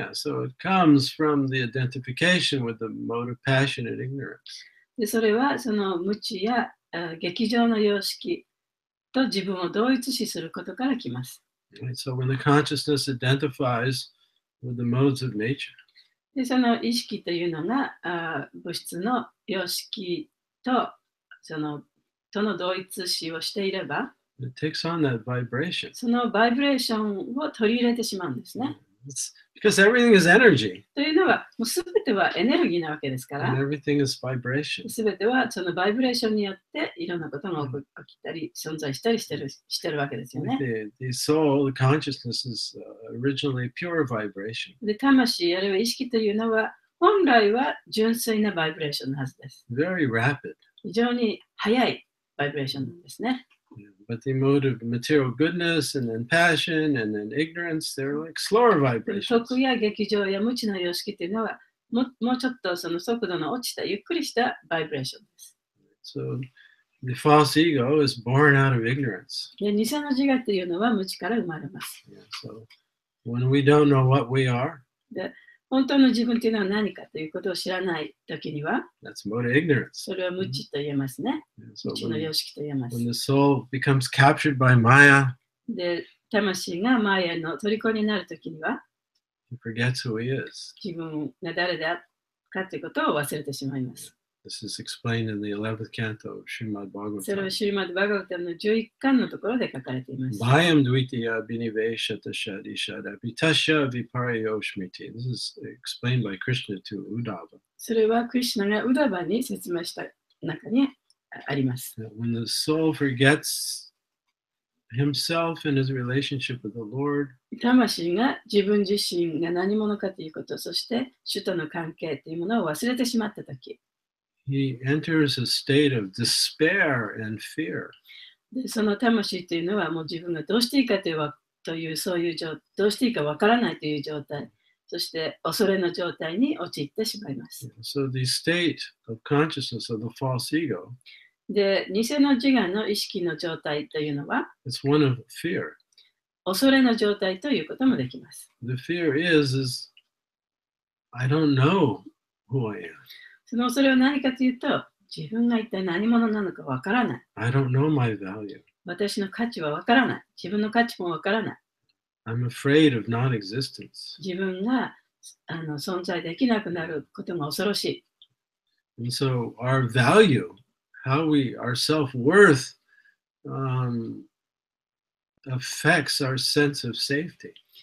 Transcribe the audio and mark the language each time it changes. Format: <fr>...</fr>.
<en>Yeah, so it comes from the identification with the mode of passionate ignorance.</en> <ja>で、それはその無知や劇場の様式と自分を同一視することから来ます。</ja> <en>Right? So when the consciousness identifies with the modes of nature,</en> <ja>で、その意識というのが物質の様式との同一視をしていれば、</ja> <en>it takes on that vibration.</en> <ja>そのバイブレーションを取り入れてしまうんですね。</ja> <en>It's because everything is energy.</en> <ja>というのは、もうすべてはエネルギーなわけですか</ja> <en>And</en> <ja>ら、</ja> <en>everything is vibration.</en> <ja>すべてはそのバイブレーションによっていろんなことが起きたり、存在したりしてるわけですよね。</ja> <en>The soul, the consciousness is originally pure vibration.</en> <ja>で、魂あるいは意識というのは、本来は純粋なバイブレーションのはずです。</ja> <en>Very rapid.</en> <ja>非常に速いバイブレーションなんですね。</ja> <en>But the mode of material goodness and then passion and then ignorance, they're like slower vibrations.</en> <ja>徳や劇場や無知の様式というのはもうちょっとその速度の落ちたゆっくりしたバイブレーションです。</ja> <en>So the false ego is born out of ignorance.</en> <ja>で、偽の自我というのは無知から生まれます。</ja> <en>Yeah, so when we don't know what we are,</en> <ja>で、本当の自分というのは何かということを知らないときには、</ja> <en>that's mode of ignorance.</en> <ja>それは無知と言えますね。</ja> <en>So</en> <ja>無知の様式と言えます。</ja> <en>when the soul becomes captured by Maya,</en> <ja>で、魂がマーヤの虜になるときには、</ja> <en>he forgets who he is.</en> <ja>自分が誰であるかということを忘れてしまいます。</ja> <en>This is explained in the 11th canto of Srimad</en> <ja>それは</ja> <en>Bhagavatam.</en> <ja>シュリマッド・バガバタムの11巻のところで書かれています。</ja> <sa>Bhayam dvitiya biniveshata shadishada vitasya viparyoshmiti.</sa> <en>This is explained by Krishna to Uddhava.</en> <ja>それはクリシュナがウダバに説明した中にあります。</ja> <en>That when the soul forgets himself and his relationship with the Lord,</en> <ja>魂が自分自身が何者かということ、そして主との関係というものを忘れてしまったとき、</ja> <en>he enters a state of despair and fear.</en> <ja>でその魂というのはもう自分がどうしていいかというそういうどうしていいかわからないという状態、そして恐れの状態に陥ってしまいます。</ja> <en>So the state of consciousness of the false ego,</en> <ja>で、偽の自我の意識の状態というのは、</ja> <en>it's one of fear.</en> <ja>恐れの状態ということもできます。</ja> <en>The fear is I don't know who I am.</en> <ja>その恐れは何かというと、自分が一体何者なのかわからない。</ja> <en>I don't know my value.</en> <ja>私の価値はわからない。自分の価値もわからない。</ja> <en>I'm afraid of non-existence.</en> <ja>自分が存在できなくなることが恐ろしい。</ja> <en>And so our value, our self-worth affects our sense of safety.</en>